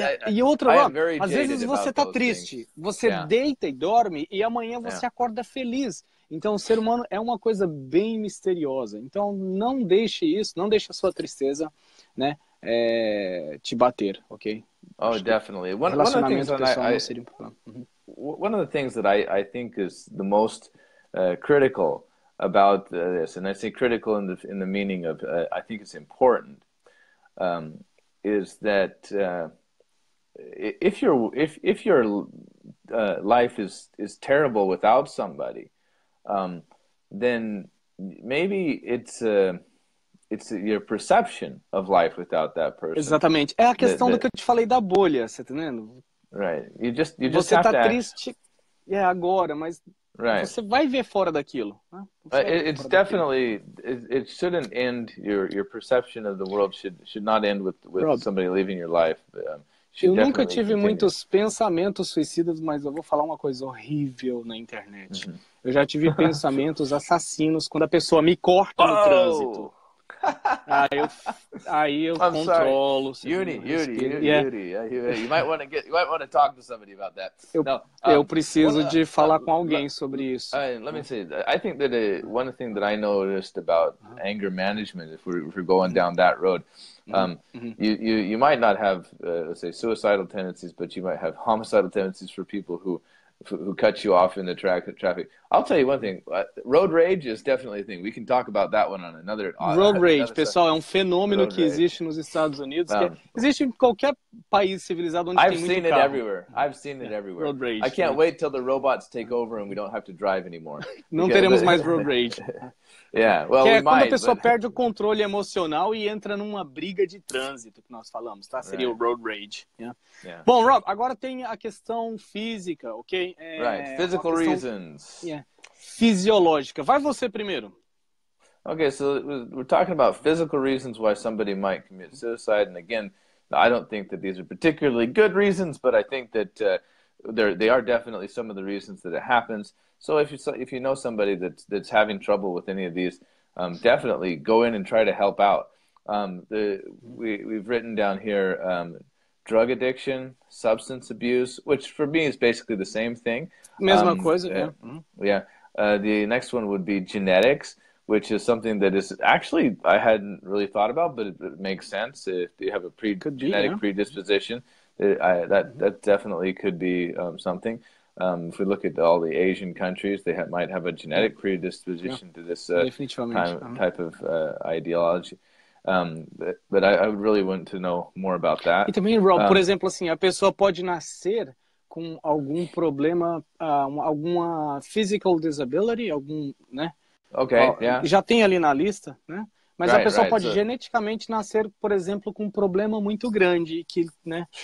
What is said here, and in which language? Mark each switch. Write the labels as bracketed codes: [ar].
[pt] E outra, Rob, às vezes você tá triste, você deita e dorme e amanhã você acorda feliz. Então o ser humano é uma coisa bem misteriosa. Então não deixe isso, não deixe a sua tristeza, né, te bater, ok? [en] Oh, definitely. [pt] Relacionamento pessoal não seria um problema. [en] One of the things that I think is the most critical about this, and I say critical in the meaning of I think it's important, is that if your life is terrible without somebody, then maybe it's your perception of life without that person. [pt] Exatamente. É a questão do que eu te falei da bolha, você tá entendendo? [en] Right. You just [pt] você [en] have [pt] tá triste agora, mas você vai ver fora daquilo. Né? [en] It's definitely it shouldn't end your perception of the world should not end with Rob, somebody leaving your life. [pt] Eu nunca tive muitos pensamentos suicidas, mas eu vou falar uma coisa horrível na internet. Eu já tive pensamentos assassinos quando a pessoa me corta no trânsito. Aí eu controlo. [en] Yuri, you might want to talk to somebody about that. [pt] Eu preciso de falar com alguém sobre isso. [en] Let me say, I think that one thing that I noticed about anger management, if we're going down that road, you might not have, let's say, suicidal tendencies, but you might have homicidal tendencies for people who who cut you off in the traffic. I'll tell you one thing. Road rage is definitely a thing. We can talk about that one on another. [pt] Road rage, pessoal, é um fenômeno que existe nos Estados Unidos. Que existe em qualquer país civilizado onde tem muito carro. [en] I've seen it everywhere. I've seen it everywhere. Road rage. I can't wait till the robots take over and we don't have to drive anymore. [pt] Não teremos mais road rage. [en] Yeah, well, [pt] que é [en] we [pt] quando [en] might, [pt] a pessoa perde o controle emocional e entra numa briga de trânsito que nós falamos, tá? Seria o road rage. Yeah. Yeah. Bom, Rob, agora tem a questão física, ok? [en] Right, physical reasons. [pt] Yeah. Fisiológica. Vai você primeiro. [en] Okay, so we're talking about physical reasons why somebody might commit suicide, and again, I don't think that these are particularly good reasons, but I think that they are definitely some of the reasons that it happens. So if you know somebody that's having trouble with any of these, definitely go in and try to help out. We've written down here drug addiction, substance abuse, which for me is basically the same thing. [pt] Mesma coisa, yeah. [en] Yeah. The next one would be genetics, which is something that is actually I hadn't really thought about, but it makes sense. If you have a genetic predisposition, that definitely could be something. If we look at all the Asian countries, they might have a genetic predisposition to this type of ideology. But I would really want to know more about that. [pt] E também, Rob, por exemplo, assim, a pessoa pode nascer com algum problema, alguma [en] physical disability, [pt] né? [en] Okay, yeah. [pt] Já tem ali na lista, né? Mas a pessoa pode geneticamente nascer, por exemplo, com um problema muito grande, que, né?